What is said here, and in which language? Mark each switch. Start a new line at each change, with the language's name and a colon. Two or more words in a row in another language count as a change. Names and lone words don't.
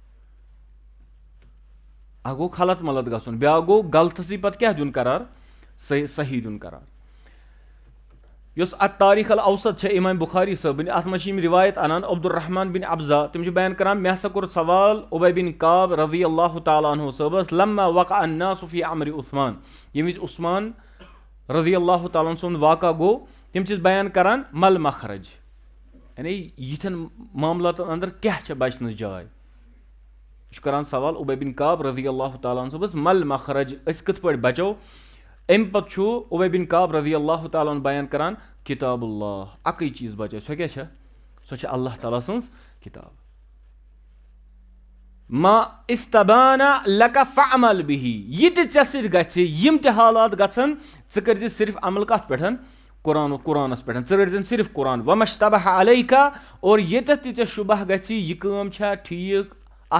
Kashmiri: اکھ گوٚو خلط ملط گژھُن بیٛاکھ گوٚو غلطسٕے پَتہٕ کیاہ دیُن قرار صحیح دیُن قرار یۄس اَتھ تاریٖخ الاوسط چھےٚ اِمام بُخاری صٲبٕنۍ اَتھ منٛز چھِ یِم رِوایت اَنان عبدالرحمان بِن ابزا تِم چھِ بیان کران مےٚ ہسا کوٚر سوال اُبے بِن کعب رضی اللہ تعالیٰ عنہ صٲبس
Arabic: لما وقع الناس فی امر عثمان
Kashmiri: ییٚمہِ وِزِ عثمان رضی اللہ تعالیٰ سُنٛد واقعہ گوٚو تِم چھِ بیان کران
Arabic: مل مخرج
Kashmiri: یعنی یِتھٮ۪ن معاملاتن اندر کیاہ چھےٚ بچنٕچ جاے یہِ چھُ کران سوال اُبے بِن کعب رضی اللہ تعالیٰ صٲبس
Arabic: مل مخرج
Kashmiri: أسۍ کِتھ پٲٹھۍ بچو اَمہِ پتہٕ چھُ اُبے بِن کعب رضی اللہ تعالیٰ بیان کران کِتاب اللہ اکٕے چیٖز بچٲے سۄ کیاہ چھےٚ سۄ چھےٚ اللہ تعالیٰ سٕنٛز کِتاب
Arabic: ما استبانا لک فعمل بِہی
Kashmiri: یہِ تہِ ژےٚ سۭتۍ گژھِ یِم تہِ حالات گژھن ژٕ کٔرزِ صرف عمل کتھ پٮ۪ٹھ قرآنس پٮ۪ٹھ ژٕ رٔٹزٮ۪ن صرف قرآن
Arabic: ومشتبہ علیکا
Kashmiri: اور ییٚتٮ۪تھ تہِ ژےٚ شُبہ گژھِ یہِ کٲم چھا ٹھیٖک اَتھ